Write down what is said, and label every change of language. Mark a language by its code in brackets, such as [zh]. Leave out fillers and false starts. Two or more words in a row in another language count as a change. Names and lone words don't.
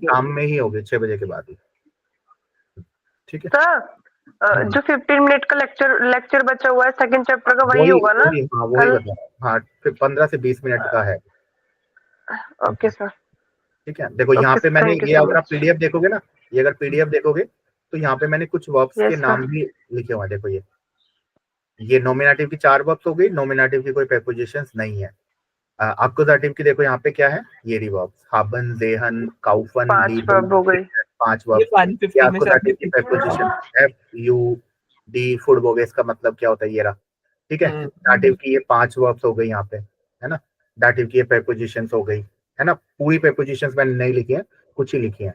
[hi] शाम में ही होगी, 6 बजे के बाद ही। ठीक है सर जो 15 मिनट का लेक्चर बचा हुआ है सेकंड चैप्टर का, वही होगा ना हाँ वही कल? बता रहा हूँ। हाँ, फिर 15 से 20 मिनट का है। ओके सर। ठीक है, देखो यहाँ Okay, पे मैंने [en] thank you [hi] ये, so अगर आप much. पीडीएफ देखोगे ना, ये अगर पीडीएफ देखोगे तो यहाँ पे मैंने कुछ वर्ब्स Yes, के sir. नाम भी लिखे हुए हैं। देखो ये नॉमिनेटिव की 4 वर्ब्स हो गई, नॉमिनेटिव की कोई प्रीपोजिशंस नहीं है। अक्कुसाटिव की देखो यहाँ पे क्या है, ये रिवर्ब्स [de] haben, sehen, kaufen, [hi] 5 lieben, वर्ब हो गई। 5 ये वर्ब्स। 150 ये में से अक्कुसाटिव आपने की प्रीपोजिशन एफ यू डी फुड हो गए, इसका मतलब क्या होता है ये रहा। ठीक है, डाटिव की ये 5 वर्ब्स हो गई यहाँ पे, है ना। डाटिव की ये प्रीपोजिशंस हो गई, है ना। पूरी प्रीपोजिशंस मैंने नहीं लिखी है, कुछ ही लिखी है।